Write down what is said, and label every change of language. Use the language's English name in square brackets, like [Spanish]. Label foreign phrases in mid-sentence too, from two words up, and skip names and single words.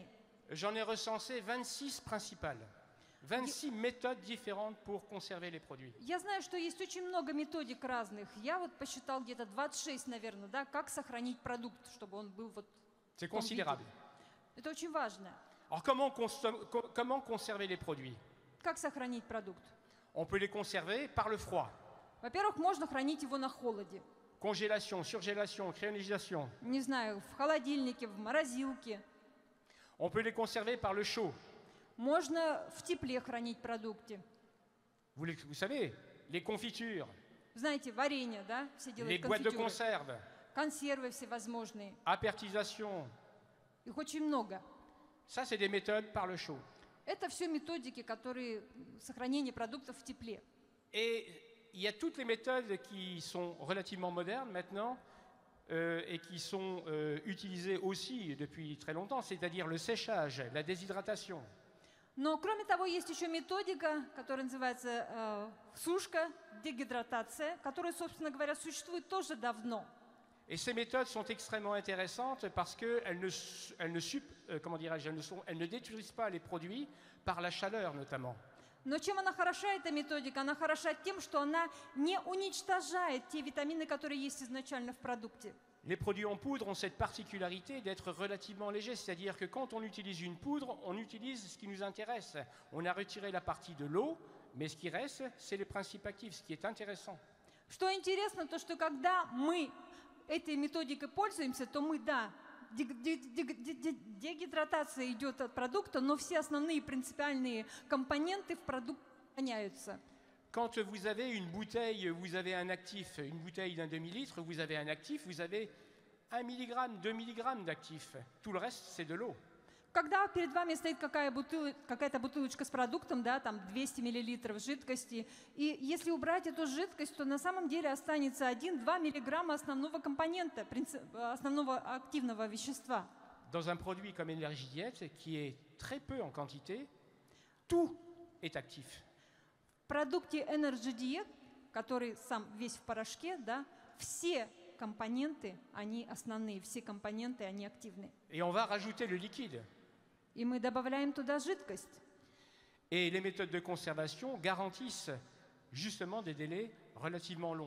[French] J'en ai recensé 26 principales, 26 méthodes différentes pour conserver les produits. [Russian] Я знаю, что есть очень много методик разных. Я вот посчитал где-то 26, наверное, да, как сохранить продукт, чтобы он был вот в [French] C'est [Russian] том виде. [French] considérable. [Russian] Это очень важно. [French] Alors comment conserver les produits? [Russian] Как сохранить продукт? [French] On peut les conserver par le froid. [Russian] Во-первых, можно хранить его на холоде. [French] Congélation, surgélation, cryogénisation. [Russian] Не знаю, в холодильнике, в морозилке. [French] On peut les conserver par le chaud. [Russian] Можно в тепле хранить продукты. [French] Vous savez, les confitures, [Russian] Знаете, варенье, да? Все [French] les [Russian] делают [French] boîtes de [Russian] конфитюры. [French] conserve, [Russian] Консервы всевозможные. [French] apertisation. [Russian] Их очень много. [French] Ça, c'est des méthodes par le chaud. [Russian] Это все методики, которые сохранение продуктов в тепле. [French] Et il y a toutes les méthodes qui sont relativement modernes maintenant et qui sont utilisées aussi depuis très longtemps, c'est-à-dire le séchage, la déshydratation. [Russian] Но кроме того, есть еще методика, которая называется сушка, дегидратация, которая, собственно говоря, существует тоже давно. [French] Et ces méthodes sont extrêmement intéressantes parce qu'elles ne détruisent pas les produits par la chaleur notamment. [Russian] Но чем она хороша, эта методика? Она хороша тем, что она не уничтожает те витамины, которые есть изначально в продукте. [French] Les produits en poudre ont cette particularité d'être relativement légers, c'est-à-dire que quand on utilise une poudre, on utilise ce qui nous intéresse. On a retiré la partie de l'eau, mais ce qui reste, c'est les principes actifs, ce qui est intéressant. [Russian] Что интересно, то что когда мы этой методикой пользуемся, то мы, да, дегидратация идет от продукта, но все основные принципиальные компоненты в продукте сохраняются. [French] Quand vous avez une bouteille, vous avez un actif, une bouteille d'un demi-litre, vous avez un actif, vous avez 1 mg, 2 mg d'actif. Tout le reste, c'est de l'eau. [Russian] Когда перед вами стоит какая-то бутылочка с продуктом, да, там 200 мл жидкости, и если убрать эту жидкость, то на самом деле останется 1-2 мг основного компонента, основного активного вещества. [French] Dans un produit comme Energidiet, qui est très peu en quantité, tout est actif. [Russian] В продукте Energy Diet, который сам весь в порошке, да, все компоненты, они основные, все компоненты, они активны. [French] Et on va rajouter le liquide. [Russian] И мы добавляем туда жидкость. [French] Et les méthodes de conservation garantissent justement des délais relativement longs.